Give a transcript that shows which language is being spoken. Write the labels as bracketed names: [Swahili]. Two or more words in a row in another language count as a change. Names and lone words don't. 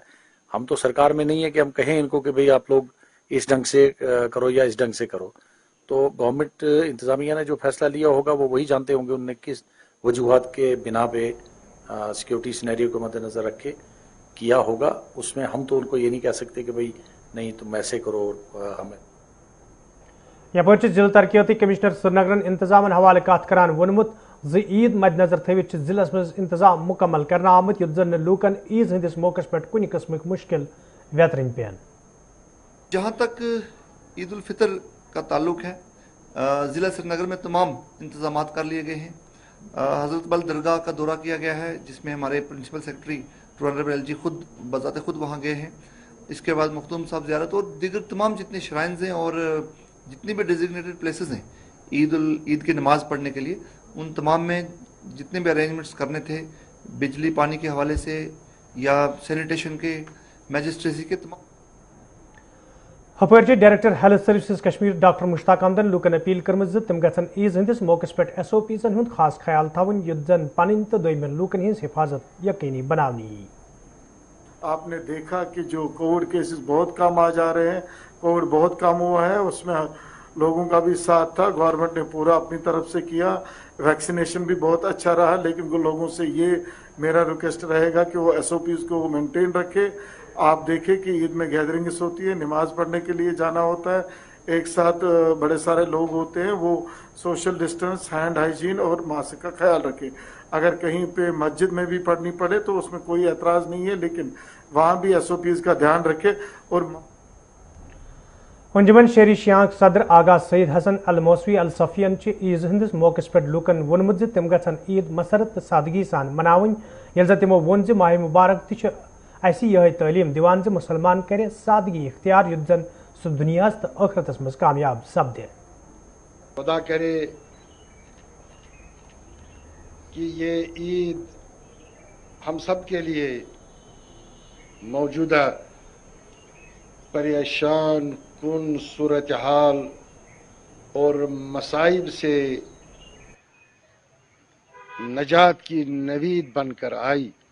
[Urdu] ہم تو سرکار میں نہیں ہے کہ ہم کہیں ان کو کہ بھئی آپ لوگ اس ڈھنگ سے کرو یا اس ڈھنگ سے کرو. تو گورنمنٹ انتظامیہ نے جو فیصلہ لیا ہوگا وہ وہی جانتے ہوں گے انہوں نے کس وجوہات کے بنا پہ [English] security scenario [Urdu] کو مد نظر رکھ کے کیا ہوگا. اس میں ہم تو ان کو یہ نہیں کہہ سکتے کہ بھئی نہیں تم ایسے کرو اور ہمیں. [Kashmiri] یپر ضلع ترقیاتی کمشنر سرینگرن انتظامن حوالہ کت کران وونمت زِ عید مد نظر تھوت ضلع مز انتظام مکمل کرنا آمت یُتھ زن لوکن عیز ہندس موقع پہ کن قسمک مشکل ویترن پین. [Urdu] جہاں تک عید الفطر کا تعلق ہے, ضلع سری نگر میں تمام انتظامات کر لیے گئے ہیں. حضرت بل درگاہ کا دورہ کیا گیا ہے جس میں ہمارے [English] principal secretary [Urdu] ٹرانر ایل جی خود بذات خود وہاں گئے ہیں. اس کے بعد مختوم صاحب زیارت اور دیگر تمام جتنے شرائنز ہیں اور جتنی بھی [English] designated places [Urdu] ہیں عید کی نماز پڑھنے کے لیے, ان تمام میں جتنے بھی ارینجمنٹس کرنے تھے بجلی پانی کے حوالے سے یا سینیٹیشن کے, میجسٹریسی کے تمام. [Kashmiri] ہپر [English] director health services [Kashmiri] کشمیر ڈاکٹر مشتاق احمدن لوکن اپیل کرم تم گھن عیز ہندس موقع پہ SOPs ہند خاص خیال تھون یُتھ زن پن تو دویمن لوکن ہز حفاظت یقینی بنانی. [Urdu] آپ نے دیکھا کہ جو [English] Covid cases [Urdu] بہت کم آ جا رہے ہیں, کووڈ بہت کم ہوا ہے, اس میں لوگوں کا بھی ساتھ تھا, گورنمنٹ نے پورا اپنی طرف سے کیا, ویکسینیشن بھی بہت اچھا رہا. لیکن وہ لوگوں سے یہ میرا ریکویسٹ رہے گا کہ وہ SOPs کو مینٹین رکھے. آپ دیکھیں کہ عید میں گیدرنگز ہوتی ہے, نماز پڑھنے کے لیے جانا ہوتا ہے, ایک ساتھ بڑے سارے لوگ ہوتے ہیں, وہ [English] social distance, hand hygiene [Urdu] اور ماسک کا خیال رکھیں. اگر کہیں پہ مسجد میں بھی پڑھنی پڑے تو اس میں کوئی اعتراض نہیں ہے, لیکن وہاں بھی SOPs کا دھیان رکھے. اور [Kashmiri] انجمن شہری شیانک صدر آغا سید حسن الموسوی الصفین عیز ہندس موقع پہ لوکن وونمت تم گھن عید مسرت تو سادگی سان مناون, یل زن تمو وون ماہ مبارک تہ اسی یہ تعلیم دیوان مسلمان کرے سادگی اختیار یُتھ زن سہ دنیا تو آخرتس مز کامیاب سپدے. [Urdu] خدا کرے کہ یہ عید ہم سب کے لیے موجودہ پریشان کن صورتحال اور مصائب سے نجات کی نوید بن کر آئی.